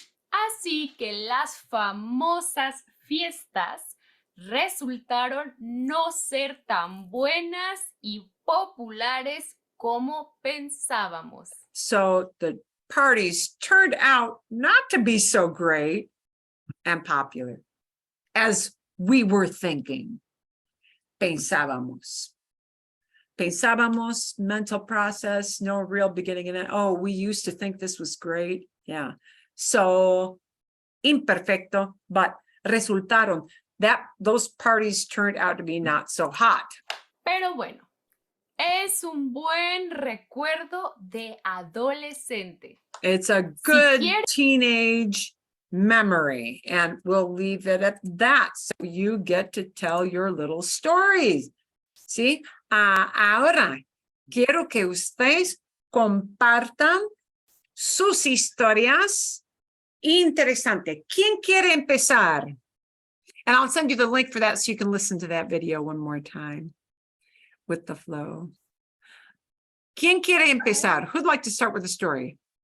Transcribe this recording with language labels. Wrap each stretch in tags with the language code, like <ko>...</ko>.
<es>Así que las famosas fiestas resultaron no ser tan buenas y populares como pensábamos.</es> <en>So the parties turned out not to be so great and popular as we were thinking. Pensábamos. Pensábamos, mental process, no real beginning in it. Oh, we used to think this was great. Yeah. So imperfecto, but resultaron that those parties turned out to be not so hot.</en> <es>Pero bueno, es un buen recuerdo de adolescente.</es> <en>It's a good</en> <es>quieres-</es> <en>teenage memory, and we'll leave it at that. So you get to tell your little stories.</en> <es>¿Sí? Ahora, quiero que ustedes compartan sus historias interesantes. ¿Quién quiere empezar?</es> <en>And I'll send you the link for that so you can listen to that video one more time with the flow.</en> <es>¿Quién quiere empezar?</es> <en>Who'd like to start with a story?</en>